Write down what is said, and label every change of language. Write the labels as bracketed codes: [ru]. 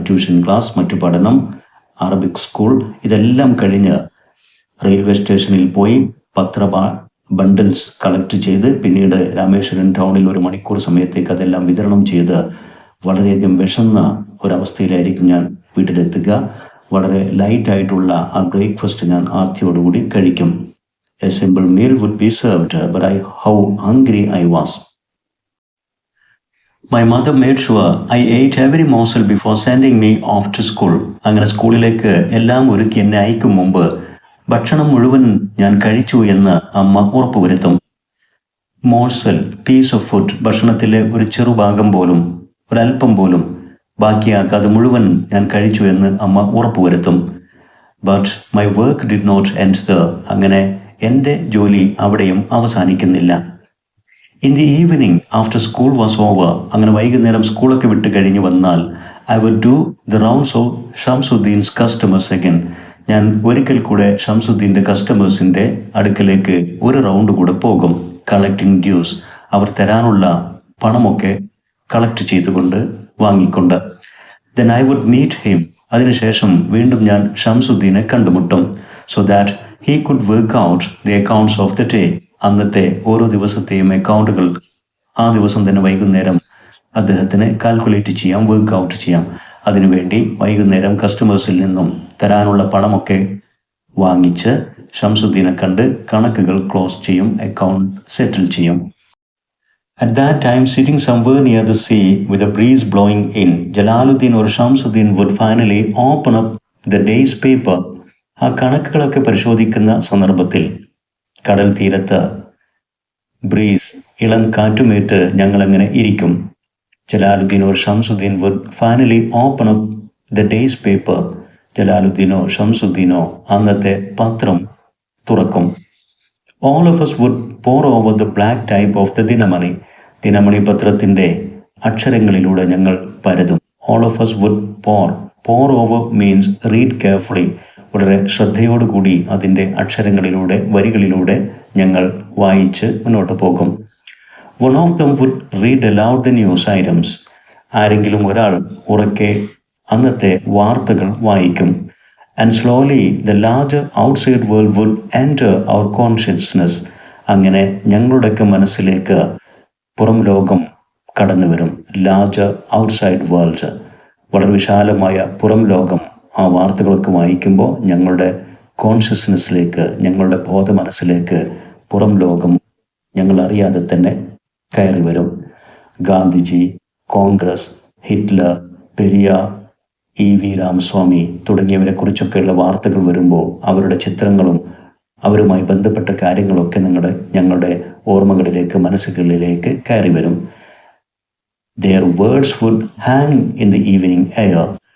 [ml] Tuition class, മറ്റു പഠനം, Arabic school, ഇതെല്ലാം കഴിഞ്ഞ് റെയിൽവേ സ്റ്റേഷനിൽ പോയി ബണ്ടിൽസ് കളക്ട് ചെയ്ത് പിന്നീട് രാമേശ്വരം ടൗണിൽ 1 മണിക്കൂർ സമയത്തേക്ക് അതെല്ലാം വിതരണം ചെയ്ത് വളരെയധികം വിശന്ന ഒരവസ്ഥയിലായിരിക്കും ഞാൻ വീട്ടിലെത്തുക. വളരെ ലൈറ്റായിട്ടുള്ള ആ ബ്രേക്ക്ഫാസ്റ്റ് ഞാൻ ആർത്തിയോടുകൂടി കഴിക്കും. [en] A simple meal would be served, but how hungry I was. My mother made sure I ate every morsel before sending me off to school. [ml] അങ്ങനെ സ്കൂളിലേക്ക് എല്ലാം ഒരുക്കി എന്നെ അയക്കും മുമ്പ് ഭക്ഷണം മുഴുവൻ ഞാൻ കഴിച്ചു എന്ന് അമ്മ ഉറപ്പുവരുത്തും. മോഴ്സൽ, പീസ് ഓഫ് ഫുഡ്, ഭക്ഷണത്തിലെ ഒരു ചെറുഭാഗം പോലും, ഒരല്പം പോലും ബാക്കിയാക്കാതെ മുഴുവൻ ഞാൻ കഴിച്ചു എന്ന് അമ്മ ഉറപ്പുവരുത്തും. [en] But my work did not end there. [ml] അങ്ങനെ എൻ്റെ ജോലി അവിടെയും അവസാനിക്കുന്നില്ല. [en] In the evening after school was over. [ml] അങ്ങനെ വൈകുന്നേരം സ്കൂളൊക്കെ വിട്ട് കഴിഞ്ഞ് വന്നാൽ [en] I would do the rounds of Shamsuddin's customers again. [ml] ഞാൻ ഒരിക്കൽ കൂടെ ഷംസുദ്ദീൻ്റെ കസ്റ്റമേഴ്സിൻ്റെ അടുക്കലേക്ക് ഒരു റൗണ്ട് കൂടെ പോകും. [en] Collecting dues. [ml] അവർ തരാനുള്ള പണമൊക്കെ കളക്ട് ചെയ്തുകൊണ്ട് വാങ്ങിക്കൊണ്ട്. [en] Then I would meet him. [ml] അതിനുശേഷം വീണ്ടും ഞാൻ ഷംസുദ്ദീനെ കണ്ടുമുട്ടും. [en] So that he could work out the accounts of the day. [ml] അന്നത്തെ ഓരോ ദിവസത്തെയും അക്കൗണ്ടുകൾ ആ ദിവസം തന്നെ വൈകുന്നേരം അദ്ദേഹത്തിന് കാൽക്കുലേറ്റ് ചെയ്യാം, വർക്ക് ഔട്ട് ചെയ്യാം. അതിനുവേണ്ടി വൈകുന്നേരം കസ്റ്റമേഴ്സിൽ നിന്നും തരാനുള്ള പണമൊക്കെ വാങ്ങിച്ച് ഷംസുദ്ദീനെ കണ്ട് കണക്കുകൾ ക്ലോസ് ചെയ്യും, അക്കൗണ്ട് സെറ്റിൽ ചെയ്യും. [en] At that time, sitting somewhere near the sea with a breeze blowing in, Jalaluddin or Shamsuddin would finally open up the day's paper. [ml] ആ കണക്കുകളൊക്കെ പരിശോധിക്കുന്ന സന്ദർഭത്തിൽ കടൽ തീരത്ത് ബ്രീസ്, ഇളം കാറ്റുമേറ്റ് ഞങ്ങളങ്ങനെ ഇരിക്കും. [en] Jalaluddin or Shamsuddin would finally open up the day's paper. [ml] ജലാലുദ്ദീനോ ഷംസുദ്ദീനോ അന്നത്തെ പത്രം തുറക്കും. [en] All of us would pour over the black type of the Dinamani. [ml] Dinamani പത്രത്തിൻ്റെ അക്ഷരങ്ങളിലൂടെ ഞങ്ങൾ പരതും. [en] All of us would pour over means read carefully. [ml] വളരെ ശ്രദ്ധയോടുകൂടി അതിൻ്റെ അക്ഷരങ്ങളിലൂടെ വരികളിലൂടെ ഞങ്ങൾ വായിച്ച് മുന്നോട്ട് പോകും. [en] One of them would read aloud the news items. [ml] ആരെങ്കിലും ഒരാൾ ഉറക്കെ അന്നത്തെ വാർത്തകൾ വായിക്കും. [en] And slowly the larger outside world would enter our consciousness. [ml] അങ്ങനെ ഞങ്ങളുടെയൊക്കെ മനസ്സിലേക്ക് പുറം ലോകം കടന്നു വരും. [en] larger outside world, [ml] വളരെ വിശാലമായ പുറം ലോകം ആ വാർത്തകളൊക്കെ വായിക്കുമ്പോൾ ഞങ്ങളുടെ കോൺഷ്യസ്നെസ്സിലേക്ക്, ഞങ്ങളുടെ ബോധ മനസ്സിലേക്ക് പുറം ലോകം ഞങ്ങൾ അറിയാതെ തന്നെ കയറി വരും. Gandhiji, Congress, Hitler, Periyar, E.V. രാമസ്വാമി തുടങ്ങിയവരെ കുറിച്ചൊക്കെയുള്ള വാർത്തകൾ വരുമ്പോൾ അവരുടെ ചിത്രങ്ങളും അവരുമായി ബന്ധപ്പെട്ട കാര്യങ്ങളൊക്കെ ഞങ്ങളുടെ ഓർമ്മകളിലേക്ക്, മനസ്സുകളിലേക്ക് കയറി വരും. [en] Their words would hang in the evening air.